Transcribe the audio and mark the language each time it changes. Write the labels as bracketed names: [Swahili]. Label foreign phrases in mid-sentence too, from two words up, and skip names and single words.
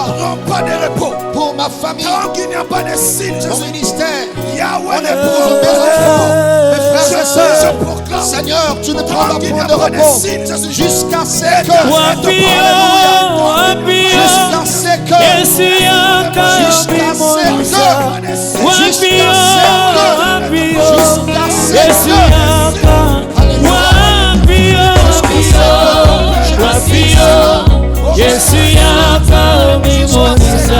[French] prends pas de repos. pour ma famille, Tant qu'il n'y a pas de signe, mon Jésus. ministère, Yahweh mon ne épouse, prend mes pas de repos. enfants, mes frères et Je sœurs. proclame. Seigneur, tu ne Tant prendras qu'il n'y point a de pas de repos signe, Jésus. jusqu'à ce que. [Lingala] Wapio, wapio, [French] Jusqu'à ce que. [Lingala] Yesu yaka [French] Jusqu'à ce [Lingala] bimonisa. [French] que. [Lingala] Wapio, wapio, [French] Jusqu'à ce [Lingala] Yesu [French] que. [Lingala] yaka. Wapio, wapio, Yesu yaka bimonisa.